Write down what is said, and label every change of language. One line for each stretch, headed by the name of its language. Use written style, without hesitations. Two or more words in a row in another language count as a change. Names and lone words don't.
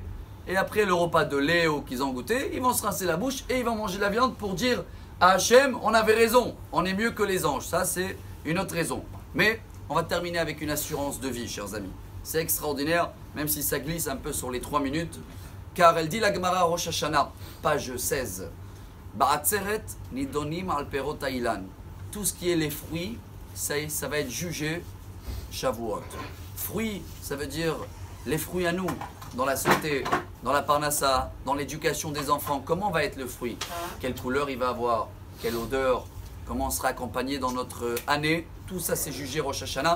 French: Et après le repas de lait ou qu'ils ont goûté, ils vont se rincer la bouche et ils vont manger la viande pour dire à Hachem, on avait raison, on est mieux que les anges. Ça, c'est une autre raison. Mais on va terminer avec une assurance de vie, chers amis. C'est extraordinaire, même si ça glisse un peu sur les 3 minutes. Car elle dit la Gemara Rosh Hashanah, page 16.
Hebrew: בעצרת נידונים על פירות האילן.
French: Tout ce qui est les fruits, ça va être jugé Shavuot. Fruits, ça veut dire les fruits à nous. Dans la santé, dans la parnassa, dans l'éducation des enfants, comment va être le fruit? Quelle couleur il va avoir? Quelle odeur? Comment on sera accompagné dans notre année? Tout ça c'est jugé Rosh Hashanah.